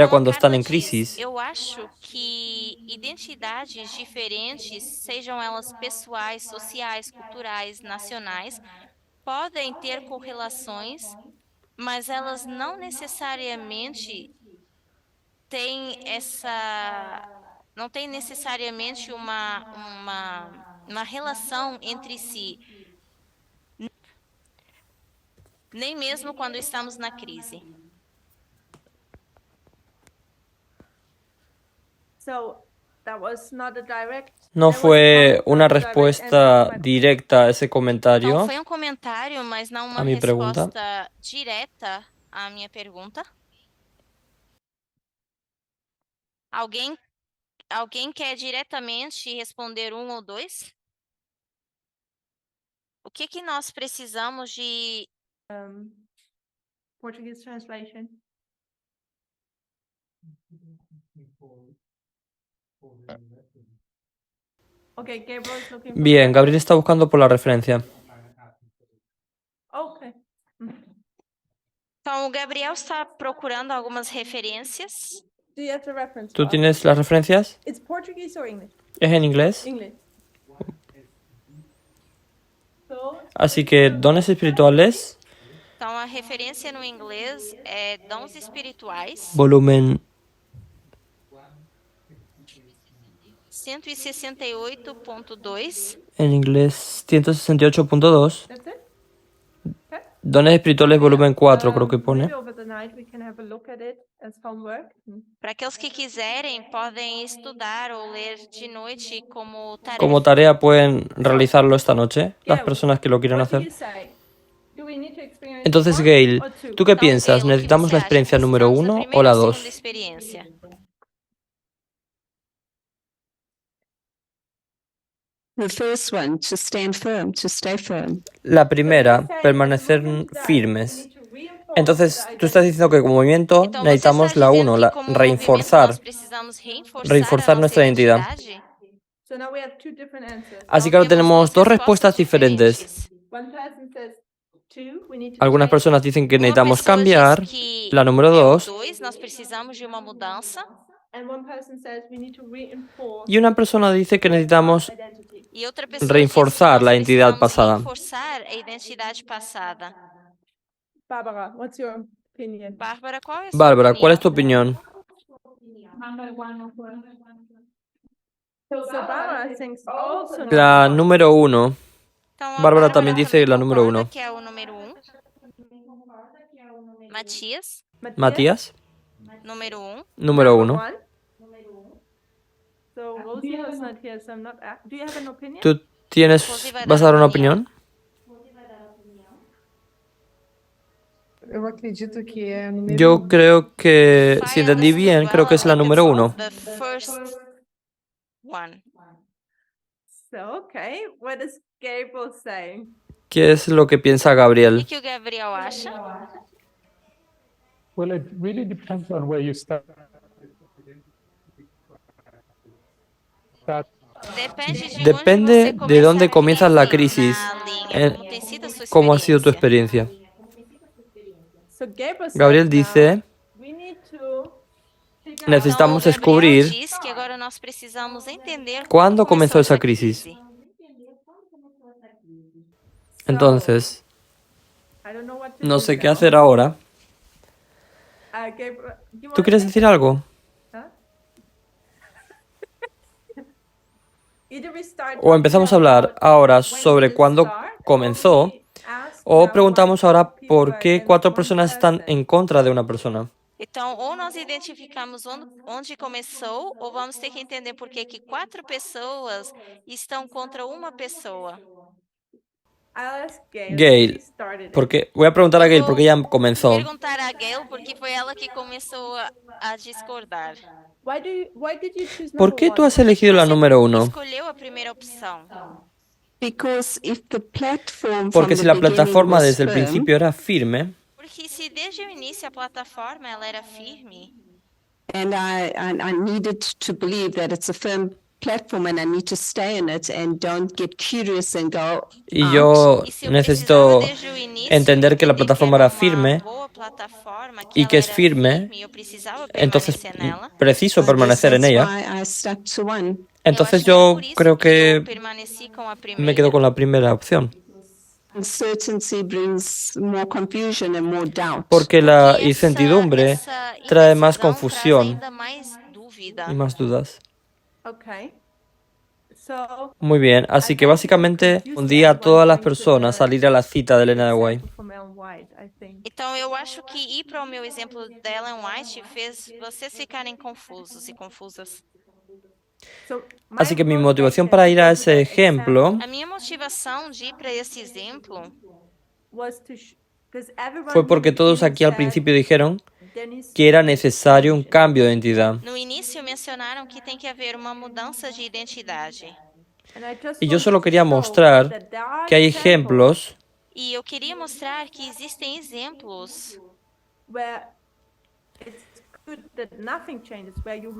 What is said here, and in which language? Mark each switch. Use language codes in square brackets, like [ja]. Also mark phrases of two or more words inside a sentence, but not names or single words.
[es] Como cuando a están Carla en [pt] diz, [es] crisis. [pt] eu acho que identidades diferentes, sejam elas pessoais, sociais, culturais, nacionais, podem ter correlações, mas elas não necessariamente não tem necessariamente uma relação entre si, nem mesmo quando estamos na crise. [es] No fue una respuesta directa a esse [pt] Então, comentário, foi um comentário, mas não uma a minha pergunta. resposta direta à minha pergunta. Alguém quer diretamente responder 1 ou 2? O que nós precisamos de [en] Portuguese translation. Okay, Gabriel is looking for [es] Bien, Gabriel está buscando por la referencia. [en] Okay. [pt] Então, o Gabriel está procurando algumas referências. [en] Do you have the reference? [es] ¿Tú [en] for us? [es] tienes las referencias? [en] It's Portuguese or English? [es] ¿Es en inglés? [en] English. So, [es] Así que dones espirituales, [pt] Então, a referência no inglês é Dons Espirituais, [es] volumen 168.2. en inglés 168.2. [en] that's it? [es] Dones espirituales, volumen 4, creo que pone. [en] Maybe over the night we can have a look at it as homework. [pt] Para aqueles que quiserem, podem estudar ou ler de noite como tarefa. [es] Como tarea pueden realizarlo esta noche, las personas que lo quieran [en] What do [es] hacer. [en] you say? Do we need to experience [es] Entonces, [en] one Gail, or two? [es] ¿tú qué [pt] Então, [es] piensas? [pt] Gail, o que [es] ¿Necesitamos [pt] você [es] la [pt] acha? [es] experiencia número [pt] Precisamos da [es] 1 o [pt] primeira [es] la [pt] ou [es] 2? [pt] segunda experiência? [en] The first one, to stand firm, to stay firm. [es] La primera, permanecer firmes. Entonces, tú estás diciendo que como movimiento [pt] Então, você [es] necesitamos [pt] está [es] la [pt] dizendo [es] 1, [pt] que [es] la [pt] como movimento [es] reforzar. [pt] nós precisamos [es] Reforzar [pt] a nossa [es] nuestra identidad. [pt] identidade? [en] So now we have two different answers. [es] Así que ahora [pt] Temos [es] tenemos [pt] duas [es] dos respuestas diferentes. [pt] diferentes. [en] One person says two, we need to [es] Algunas [en] change. [es] personas dicen que [pt] Uma [es] necesitamos [pt] pessoa [es] cambiar. [pt] diz que [es] La número [pt] é o [es] 2. [pt] 2, nós precisamos de uma mudança. [en] And one person says we need to reinforce [es] Y una persona dice que necesitamos [en] identity. [pt] E outra pessoa [es] reforzar [pt] diz que [es] la [pt] nós [es] identidad [pt] precisamos [es] pasada. [pt] reforçar a identidade passada. [en] Barbara, what's your opinion? [pt] Bárbara, qual é a sua [es] Bárbara, [pt] opinião? [es] ¿cuál es tu opinión? [en] So Barbara thinks also [es] La número 1. [pt] Então, a [es] Bárbara también dice la número [pt] concorda [es] 1. [pt] que é o número 1. Matias, [es] Matías, número 1. [pt] número 1. [en] one. So Rosie was not here, so I'm not. Do you have an opinion? [es] ¿Tú vas a dar una opinión? [pt] Eu acredito que é a número [es] Yo creo que, si entendí bien, creo que es la número 1. [en] The first one. So okay, what is Gabriel saying? [es] ¿Qué es lo que piensa [pt] O [es] Gabriel? [pt] que o Gabriel acha? [en] Well, it really depends on where you start. [es] Depende de dónde comienzas la crisis, cómo ha sido tu experiencia. [en] So Gabriel, [es] Gabriel [en] says [es] dice, [en] now, we need to figure out [es] necesitamos [pt] Então, o Gabriel [es] descubrir [pt] diz que agora nós precisamos entender [es] cuándo [pt] como [es] comenzó esa crisis. Entonces, [en] I don't know what to [es] no [en] do [es] sé qué [en] now. [es] hacer ahora. [en] Gabriel, you [es] ¿Tú [en] wanna [es] quieres [en] say? [es] decir algo? [en] Either we start [es] O empezamos a hablar ahora sobre cuándo comenzó, o preguntamos ahora por qué 4 personas están en contra de una persona. [pt] Então, ou nós identificamos onde começou, ou vamos ter que entender por que 4 pessoas estão contra uma pessoa. [en] I'll ask Gail. [es] Gail, [en] She started it. [es] Porque voy a preguntar a Gail porque ella comenzó. [pt] Perguntar a Gail porque foi ela que começou a discordar. [en] Why did you choose [es] ¿Por [en] number [es] qué tú [en] one? [es] has elegido la número 1? [pt] Escolheu a primeira opção. [en] Because if the platform [es] Porque [en] from [es] si [en] the [es] la [en] beginning [es] plataforma [en] was [es] desde el [en] firm, [es] principio era firme, [pt] Porque se desde o início a plataforma ela era firme, [en] and I needed to believe that it's a firm platform and I need to stay in it and don't get curious and go [es] y [en] out. [es] yo [pt] e se eu [es] necesito [pt] precisava desde o início [es] entender que la [pt] entender [es] plataforma era [pt] era uma [es] firme [pt] boa plataforma, [es] y [pt] ela [es] que es [pt] era [es] firme, [pt] firme, e eu precisava entonces permanecer nela. [es] preciso [en] I guess [es] permanecer en [en] that's [es] ella. [en] why I stuck to one. [es] Entonces [pt] eu [es] yo [pt] acho que é por isso [es] creo [pt] que eu [es] que [pt] permaneci com a [es] me [pt] primeira. [es] quedo con la primera opción. [en] Uncertainty brings more confusion and more doubt. [es] Porque la [pt] Porque [es] incertidumbre [pt] essa [es] trae más [pt] indecisão [es] confusión [pt] traz ainda mais dúvida. [es] y más dudas. [en] Okay. So [es] Muy bien, así que básicamente un día a todas las personas a ir a la cita de Elena de White. [en] from Ellen White, I think. [pt] Então, eu acho que ir para o meu exemplo da Ellen White fez vocês ficarem confusos e confusas. [en] So [es] Así que mi [en] my [es] motivación [en] motivation [es] para ir a [en] to [es] ese [en] that [es] ejemplo [pt] A minha motivação de ir para esse exemplo [en] was to because everyone [es] fue [en] in [es] porque [en] the [es] todos [en] beginning [es] aquí al [en] said [es] principio dijeron [en] there needs [es] que era necesario un cambio de identidad. [pt] no início mencionaram que tem que haver uma mudança de identidade. [en] and I just [es] Y yo [en] want [es] solo [en] to [es] quería [en] show [es] mostrar [en] that there are [es] que hay [en] examples [es] ejemplos [pt] E eu queria mostrar que existem exemplos [en] where it's good that nothing changes, where you